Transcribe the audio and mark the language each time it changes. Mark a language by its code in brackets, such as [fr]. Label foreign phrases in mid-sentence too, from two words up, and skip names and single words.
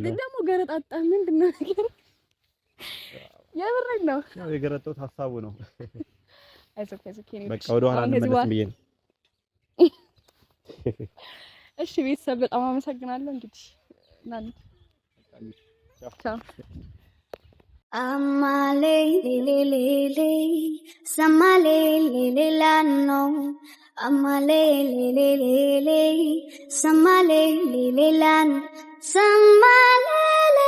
[am] ግን ደግሞ ገረጣጣ ምንድነው ነገር? የምሬን ነው። ያው የገረጣሁት ሀሳቡ ነው። አይዞህ በቃ ወደ ኋላ እንመለስም ብዬ ነው። እሺ ቤተሰብ በጣም አመሰግናለሁ። እንግዲህ እናንተ ቻው። Amale le le le, samale le la no. Amale le le le, samale le la, samale.